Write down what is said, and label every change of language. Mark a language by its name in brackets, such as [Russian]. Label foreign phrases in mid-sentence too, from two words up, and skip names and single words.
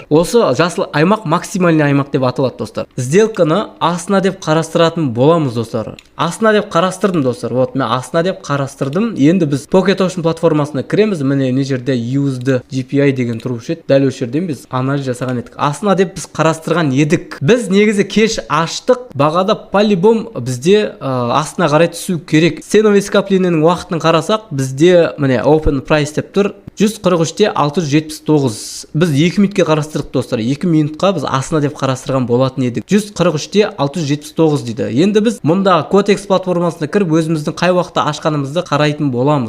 [Kazakh] Осы жасыл аймақ максимальный аймақ деп аталады достар. Сделканы астына деп қарастыратын боламыз достар. Астына деп қарастырдым достар. Вот мен астына деп қарастырдым. Енді біз Pocket Option платформасына кіреміз. Міне мына жерде USD GPI деген тұрушы еді. Дәл осы жерден біз анализ жасаған едік. Астына деп біз қарастырған едік. Біз негізі кеш аштық. Бағада по-любом бізде астына қарай түсу керек. [Russian] Ценовый скоплениенің [Kazakh] уақытын қарасақ, бізде міне [English] open price [Kazakh] деп тұр. 143-те 679. Біз 2 минутке қарастырдық достар. 2 минутқа біз астына деп қарастырған болатын едік. 143-те 679 дейді. Енді біз мұнда Cotex платформасына кіріп өзіміздің қай уақытта ашқанымызды қарайтын боламыз.